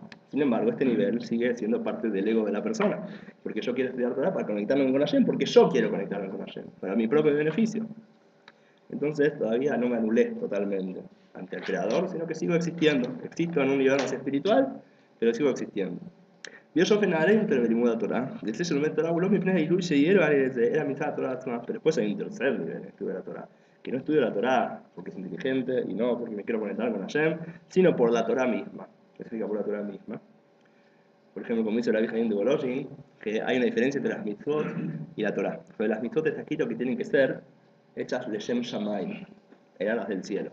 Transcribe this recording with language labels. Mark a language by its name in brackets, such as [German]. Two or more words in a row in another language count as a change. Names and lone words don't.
[Spanish] Sin embargo, este nivel sigue siendo parte del ego de la persona, porque yo quiero estudiar Torah para conectarme con Hashem, porque yo quiero conectarme con Hashem, para mi propio beneficio. Entonces todavía no me anulé totalmente ante el Creador, sino que sigo existiendo. Existo en un nivel más espiritual, pero sigo existiendo. [Hebrew] ויש אופן נעלה יותר בלימוד התורה, זה שלומד תורה הוא לא מפני העילוי שיהיה לו על איזה, אלא מצד התורה עצמה, [Spanish] pero después hay un tercer nivel de estudio de la Torah, que no estudio la Torah porque es inteligente y no porque me quiero conectar con Hashem, sino por la Torah misma, que significa por la Torah misma. Por ejemplo, como dice la vieja de Boloshin, que hay una diferencia entre las mitzvot y la Torah. Sobre las mitzvot está escrito que tienen que ser hechas [Hebrew] לשם שמים, [Spanish] en alas del cielo.